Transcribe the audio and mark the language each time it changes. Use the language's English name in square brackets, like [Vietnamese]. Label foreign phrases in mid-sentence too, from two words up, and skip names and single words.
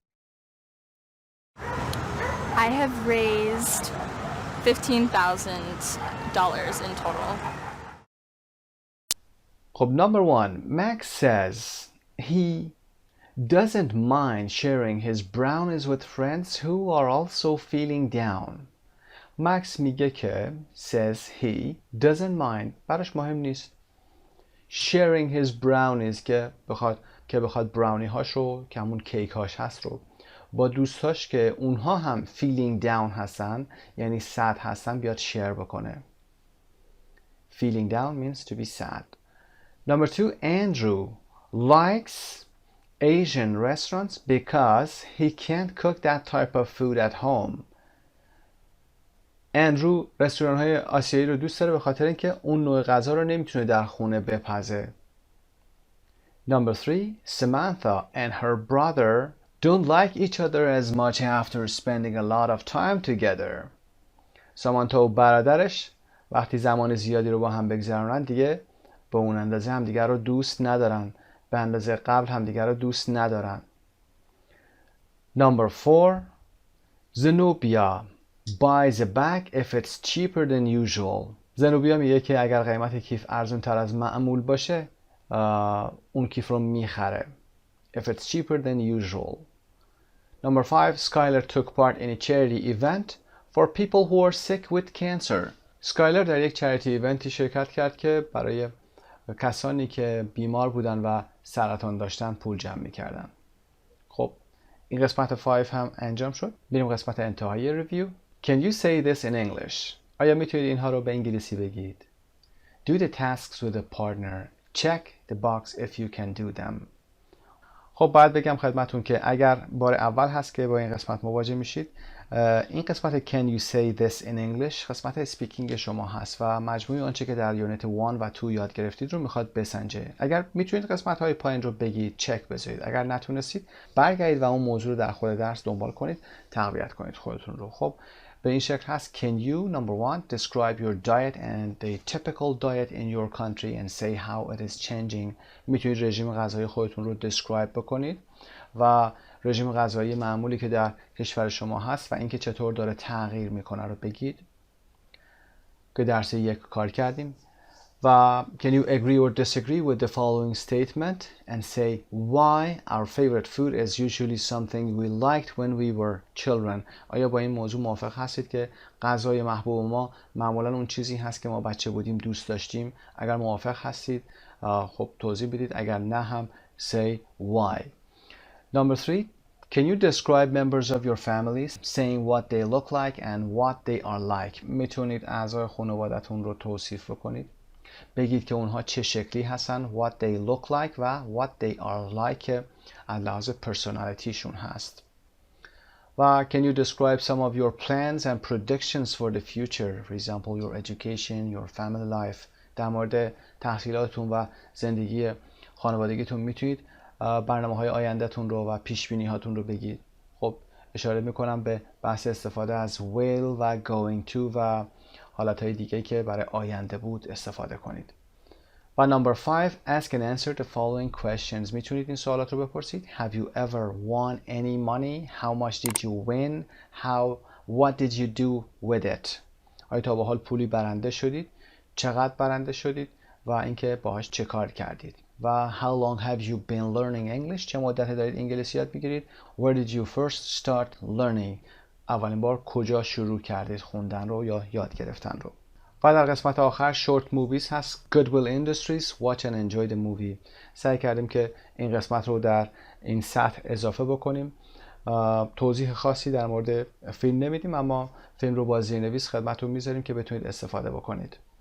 [English] I have raised $15,000 in total. خب number one, Max says he doesn't mind sharing his brownies with friends who are also feeling down. Max [Persian] میگه که [English] says he doesn't mind، [Persian] براش مهم نیست [English] sharing his brownies [Persian] که بخواد براونی هاشو که همون کیک هاش هست رو با دوستاش که اونها هم [English] feeling down [Persian] هستن، یعنی sad هستن، بیاد share بکنه. [English] Feeling down means to be sad. Number two, Andrew likes Asian restaurants because he can't cook that type of food at home. [Persian] اندرو رستوران های آسیایی رو دوست داره به خاطر اینکه اون نوع غذا رو نمیتونه در خونه بپزه. [English] Number three, Samantha and her brother don't like each other as much after spending a lot of time together. [Persian] سامانتا و برادرش وقتی زمان زیادی رو با هم بگذرونن دیگه به اون اندازه همدیگر رو دوست ندارن، به اندازه قبل همدیگر رو دوست ندارن. [English] Number four, Zenobia buys a bag if it's cheaper than usual. [Persian] زنوبیا میگه که اگر قیمت کیف ارزون تر از معمول باشه اون کیف رو میخره. [English] If it's cheaper than usual. Number five, Skylar took part in a charity event for people who are sick with cancer. [Persian] سکایلر در یک [English] charity event [Persian] شرکت کرد که برای کسانی که بیمار بودن و سرطان داشتن پول جمع میکردن. خب این قسمت 5 هم انجام شد. بریم قسمت انتهایی ریویو. [English] Can you say this in English? [Persian] آیا میتونید اینها رو به انگلیسی بگید؟ [English] Do the tasks with a partner. Check the box if you can do them. [Persian] خب باید بگم خدمتون که اگر بار اول هست که با این قسمت مواجه میشید، این قسمت [English] Can you say this in English [Persian] قسمت اسپیکینگ شما هست و مجموعه آنچه که در یونت 1 و 2 یاد گرفتید رو میخواد بسنجه. اگر میتونید قسمت های پایین رو بگید، چک بذارید. اگر نتونستید برگردید و اون موضوع رو در خود درس دنبال کنید، تقویت کنید خودتون رو. خب به این شکل هست: [English] Can you, number one, describe your diet and the typical diet in your country and say how it is changing. [Persian] میتونید رژیم غذایی خودتون رو describe بکنید و رژیم غذایی معمولی که در کشور شما هست و اینکه چطور داره تغییر میکنه رو بگید که درس 1 کار کردیم. [English] و can you agree or disagree with the following statement and say why our favorite food is usually something we liked when we were children. [Persian] آیا با این موضوع موافق هستید که غذای محبوب ما معمولا اون چیزی هست که ما بچه بودیم دوست داشتیم؟ اگر موافق هستید خب توضیح بدید، اگر نه هم [English] say why. Number 3, can you describe members of your family saying what they look like and what they are like. [Persian] میتونید اعضای خانواده‌تون رو توصیف بکنید، بگید که اونها چه شکلی هستن، [English] what they look like و what they are like [Persian] از لحاظ پرسونالیتیشون هست. [English] و can you describe some of your plans and predictions for the future, for example your education, your family life. [Persian] در مورد تحصیلاتتون و زندگی خانوادگیتون میتونید برنامه‌های آینده‌تون رو و پیش‌بینی هاتون رو بگید. خب اشاره میکنم به بحث استفاده از will و [English] going to [Persian] و حالتهای دیگه که برای آینده بود استفاده کنید. [English] و number 5, ask and answer the following questions. [Persian] میتونید این سوالات رو بپرسید. [English] Have you ever won any money? How much did you win? What did you do with it? [Persian] آیا تا به حال پولی برنده شدید؟ چقدر برنده شدید؟ و اینکه باهاش چه کار کردید؟ [English] و how long have you been learning English؟ [Persian] چه مدتی دارید انگلیسی یاد میگیرید؟ [English] Where did you first start learning؟ [Persian] اولین بار کجا شروع کردید خوندن رو یا یاد گرفتن رو؟ و در قسمت آخر [English] short movies [Persian] هست. [English] Goodwill Industries, watch and enjoy the movie. [Persian] سعی کردیم که این قسمت رو در این سطح اضافه بکنیم. توضیح خاصی در مورد فیلم نمیدیم، اما فیلم رو با زیرنویس خدمتتون میذاریم که بتونید استفاده بکنید.